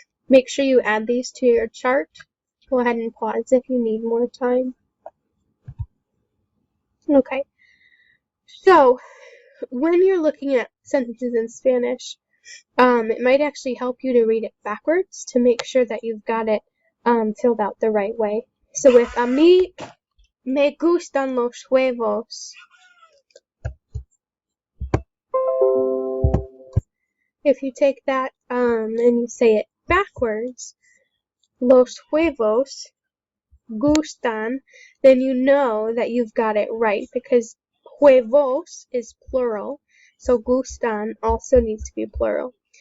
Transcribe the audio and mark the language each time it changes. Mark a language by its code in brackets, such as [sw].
[en] Make sure you add these to your chart. Go ahead and pause if you need more time. Okay, so when you're looking at sentences in Spanish, it might actually help you to read it backwards to make sure that you've got it filled out the right way. So with [es] a mí me gustan los huevos. [en] If you take that and you say it backwards, [es] los huevos gustan, [en] then you know that you've got it right because huevos is plural, so gustan also needs to be plural.